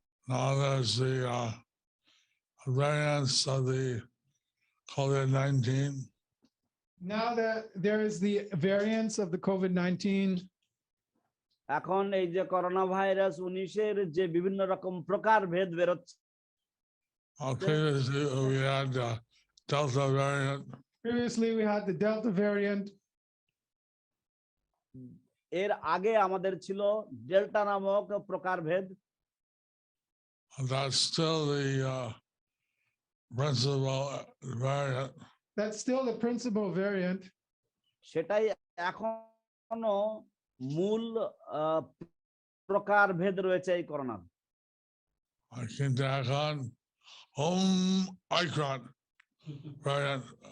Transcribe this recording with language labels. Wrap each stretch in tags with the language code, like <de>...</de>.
<en>now there's the variants of the COVID-19. Now that there is the variants of the COVID-19,</en> <bn>এখন এই যে corona virus 19-এর যে বিভিন্ন রকম প্রকার ভেদ বেরোচ্ছে।</bn> <en>Previously we had Delta variant. Previously we had the Delta variant.</en> <bn>এর আগে আমাদের ছিল ডেল্টা নামক প্রকারভেদ।</bn> <en>That's still the principal variant. That's still the principal variant.</en> <bn>সেটাই এখনো মূল প্রকারভেদ রয়েছে এই করোনার। কিন্তু এখন Omicron variant</bn>